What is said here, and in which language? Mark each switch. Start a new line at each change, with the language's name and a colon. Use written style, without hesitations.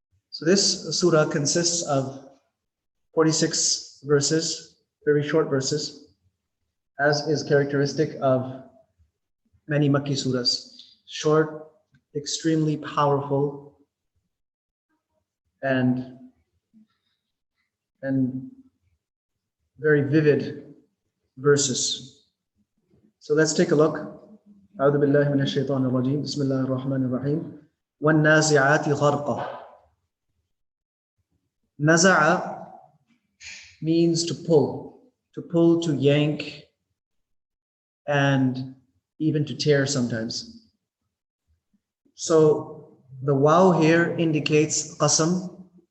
English: So this surah consists of 46 verses, very short verses, as is characteristic of many Makki surahs. Short, extremely powerful, and very vivid verses. So let's take a look.
Arabic: أعوذ بالله من الشيطان الرجيم بسم الله الرحمن الرحيم والنازعات غرقا.
English: Naza'a means to pull, to yank, and even to tear sometimes. So the waw here indicates qasam.